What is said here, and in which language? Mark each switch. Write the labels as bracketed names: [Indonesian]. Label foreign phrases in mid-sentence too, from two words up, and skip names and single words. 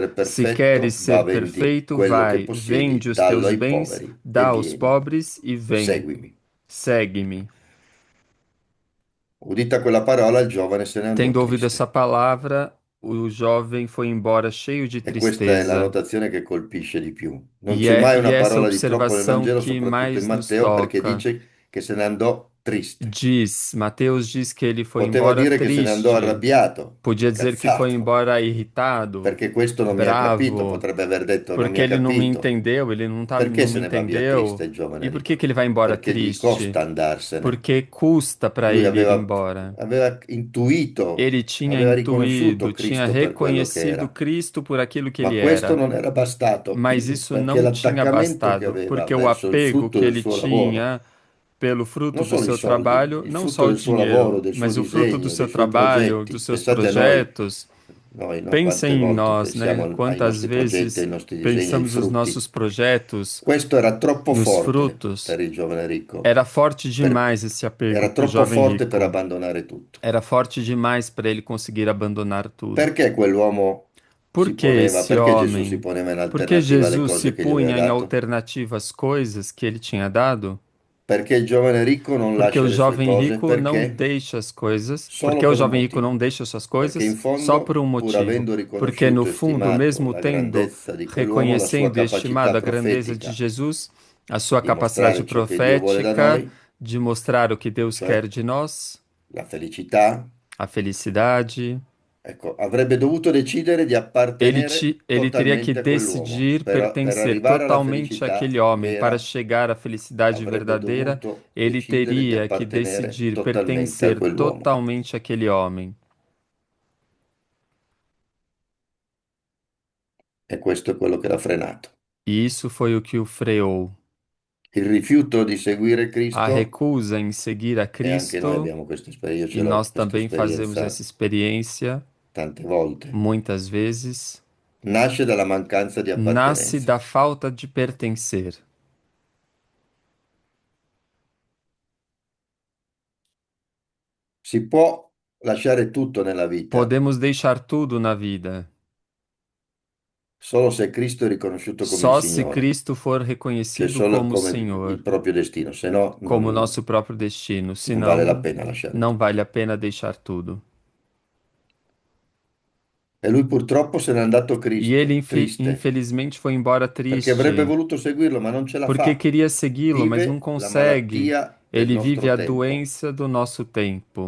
[Italian] essere [Portuguese] Se queres [Italian] perfetto, va, [Portuguese] ser [Italian] vendi [Portuguese] perfeito, [Italian] quello che [Portuguese] vai, [Italian] possiedi, [Portuguese] vende os [Italian] dallo [Portuguese] teus [Italian] ai [Portuguese] bens, [Italian] poveri e [Portuguese] dá aos [Italian] vieni, [Portuguese] pobres e vem, [Italian] seguimi. [Portuguese] segue-me. [Italian] Udita quella parola, il giovane se ne andò [Portuguese] Tendo ouvido essa [Italian] triste. [Portuguese] palavra, o jovem foi embora cheio de [Italian] E questa è la [Portuguese] tristeza. [Italian] notazione che colpisce di più. Non c'è mai [Portuguese] E [Italian] una [Portuguese] essa [Italian] parola di troppo nel [Portuguese] observação [Italian] Vangelo, [Portuguese] que [Italian] soprattutto in [Portuguese] mais nos [Italian] Matteo, perché [Portuguese] toca. [Italian] dice che se ne andò triste. [Portuguese] Mateus diz que ele foi [Italian] Poteva [Portuguese] embora [Italian] dire che se ne andò [Portuguese] triste. [Italian] arrabbiato, [Portuguese] Podia dizer que foi [Italian] incazzato, [Portuguese] embora irritado, [Italian] perché questo non mi ha capito, bravo, potrebbe aver detto non mi [Portuguese] porque [Italian] ha [Portuguese] ele não me [Italian] capito. [Portuguese] entendeu, ele não tá, [Italian] Perché [Portuguese] não [Italian] se [Portuguese] me [Italian] ne va via [Portuguese] entendeu. [Italian] triste il giovane [Portuguese] E por que [Italian] ricco? [Portuguese] que ele vai embora [Italian] Perché gli [Portuguese] triste? [Italian] costa andarsene. [Portuguese] Porque custa para [Italian] Lui [Portuguese] ele ir [Italian] aveva, [Portuguese] embora. [Italian] aveva intuito, [Portuguese] Ele tinha [Italian] aveva riconosciuto [Portuguese] intuído, tinha [Italian] Cristo per quello che [Portuguese] reconhecido [Italian] era, [Portuguese] Cristo por aquilo que [Italian] ma [Portuguese] ele [Italian] questo [Portuguese] era. [Italian] non era bastato, [Portuguese] Mas isso [Italian] perché [Portuguese] não tinha [Italian] l'attaccamento che [Portuguese] bastado, [Italian] aveva [Portuguese] porque o [Italian] verso il [Portuguese] apego [Italian] frutto [Portuguese] que [Italian] del [Portuguese] ele [Italian] suo lavoro, [Portuguese] tinha pelo fruto [Italian] non [Portuguese] do [Italian] solo i [Portuguese] seu [Italian] soldi, [Portuguese] trabalho, [Italian] il [Portuguese] não [Italian] frutto [Portuguese] só o [Italian] del suo lavoro, [Portuguese] dinheiro, [Italian] del suo [Portuguese] mas o fruto do [Italian] disegno, dei [Portuguese] seu [Italian] suoi [Portuguese] trabalho, [Italian] progetti. [Portuguese] dos seus [Italian] Pensate a noi, [Portuguese] projetos. [Italian] no, quante [Portuguese] Pensem em [Italian] volte [Portuguese] nós, né? [Italian] pensiamo ai [Portuguese] Quantas [Italian] nostri progetti, ai [Portuguese] vezes [Italian] nostri disegni, ai [Portuguese] pensamos os [Italian] frutti. [Portuguese] nossos projetos [Italian] Questo era troppo [Portuguese] nos [Italian] forte [Portuguese] frutos? [Italian] per il giovane ricco, [Portuguese] Era forte [Italian] per- [Portuguese] demais esse apego [Italian] era [Portuguese] para o [Italian] troppo [Portuguese] jovem [Italian] forte per [Portuguese] rico. [Italian] abbandonare tutto. [Portuguese] Era forte demais para ele conseguir abandonar tudo. [Italian] Perché quell'uomo [Portuguese] Por [Italian] si [Portuguese] que [Italian] poneva, [Portuguese] esse [Italian] perché Gesù si [Portuguese] homem? [Italian] poneva in [Portuguese] Porque [Italian] alternativa alle [Portuguese] Jesus se [Italian] cose che gli aveva [Portuguese] punha em [Italian] dato? [Portuguese] alternativa às coisas que ele tinha dado? [Italian] Perché il giovane ricco non [Portuguese] Porque o [Italian] lascia le sue [Portuguese] jovem [Italian] cose? [Portuguese] rico não [Italian] Perché? [Portuguese] deixa as coisas. [Italian] Solo [Portuguese] Porque o [Italian] per un [Portuguese] jovem rico não [Italian] motivo. [Portuguese] deixa suas [Italian] Perché in [Portuguese] coisas só por [Italian] fondo, [Portuguese] um [Italian] pur [Portuguese] motivo. [Italian] avendo [Portuguese] Porque no [Italian] riconosciuto e [Portuguese] fundo, [Italian] stimato [Portuguese] mesmo [Italian] la [Portuguese] tendo, [Italian] grandezza di quell'uomo, la sua [Portuguese] reconhecendo e estimado [Italian] capacità [Portuguese] a grandeza de [Italian] profetica [Portuguese] Jesus, a sua [Italian] di [Portuguese] capacidade [Italian] mostrare ciò che Dio vuole da [Portuguese] profética [Italian] noi, [Portuguese] de mostrar o que Deus [Italian] cioè [Portuguese] quer de nós, [Italian] la felicità, [Portuguese] a felicidade, [Italian] ecco, avrebbe dovuto decidere di appartenere [Portuguese] ele teria que [Italian] totalmente a quell'uomo. [Portuguese] decidir [Italian] Per [Portuguese] pertencer [Italian] arrivare alla [Portuguese] totalmente [Italian] felicità [Portuguese] àquele homem. Para [Italian] vera, [Portuguese] chegar à felicidade [Italian] avrebbe [Portuguese] verdadeira, [Italian] dovuto [Portuguese] ele [Italian] decidere di [Portuguese] teria que [Italian] appartenere [Portuguese] decidir [Italian] totalmente a [Portuguese] pertencer [Italian] quell'uomo. [Portuguese] totalmente àquele homem. [Italian] E questo è quello che l'ha frenato. [Portuguese] E isso foi o que o freou. [Italian] Il rifiuto di seguire [Portuguese] A [Italian] Cristo, [Portuguese] recusa em seguir a [Italian] e anche noi [Portuguese] Cristo, [Italian] abbiamo questa esperienza, io [Portuguese] e [Italian] ce l'ho [Portuguese] nós [Italian] questa [Portuguese] também fazemos [Italian] esperienza [Portuguese] essa experiência [Italian] tante volte. [Portuguese] muitas vezes. [Italian] nasce dalla mancanza di [Portuguese] nasce [Italian] appartenenza. [Portuguese] da falta de pertencer. [Italian] Si può lasciare tutto nella vita [Portuguese] Podemos deixar tudo na vida, [Italian] solo se Cristo è riconosciuto come il [Portuguese] só se [Italian] Signore, [Portuguese] Cristo for [Italian] cioè [Portuguese] reconhecido [Italian] solo [Portuguese] como [Italian] come il [Portuguese] Senhor, [Italian] proprio destino, se no [Portuguese] como [Italian] non, [Portuguese] nosso próprio destino. [Italian] non vale la [Portuguese] Senão, [Italian] pena lasciare [Portuguese] não [Italian] tutto. [Portuguese] vale a pena deixar tudo. [Italian] E lui purtroppo se n'è andato [Portuguese] E ele, [Italian] triste, [Portuguese] infelizmente, foi embora [Italian] perché avrebbe [Portuguese] triste, [Italian] voluto seguirlo, ma non ce la [Portuguese] porque [Italian] fa. [Portuguese] queria segui-lo, mas não [Italian] Vive la [Portuguese] consegue. [Italian] malattia del [Portuguese] Ele vive [Italian] nostro [Portuguese] a [Italian] tempo, [Portuguese] doença do nosso tempo,